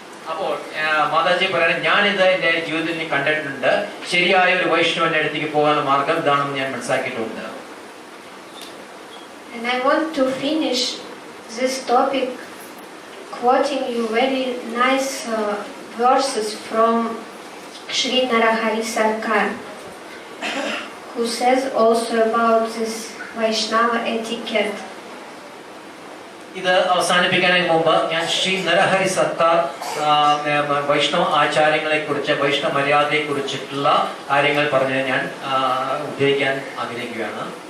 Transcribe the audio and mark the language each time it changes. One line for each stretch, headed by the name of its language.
Malayalam: അപ്പോൾ മാതാജി പറയുന്നത്, ഞാനിത് എൻ്റെ ജീവിതത്തിൽ കണ്ടിട്ടുണ്ട്. ശരിയായ ഒരു വൈഷ്ണവന്റെ അടുത്തേക്ക് പോകാനുള്ള മാർഗം ഇതാണെന്ന് ഞാൻ മനസ്സിലാക്കിയിട്ടുണ്ട്.
English: And I want to finish this topic quoting you very nice verses from Sri Narahari Sarkar, who says also about this Vaishnava etiquette.
Malayalam: ഇത് അവസാനിപ്പിക്കുന്നതിന് മുമ്പ് ഞാൻ ശ്രീ നരഹരി സർക്കാർ വൈഷ്ണവ ആചാരങ്ങളെ കുറിച്ച് വൈഷ്ണവ മര്യാദയെ കുറിച്ചിട്ടുള്ള കാര്യങ്ങൾ പറഞ്ഞത് ഞാൻ ഉദ്ധരിക്കാൻ ആഗ്രഹിക്കുകയാണ്.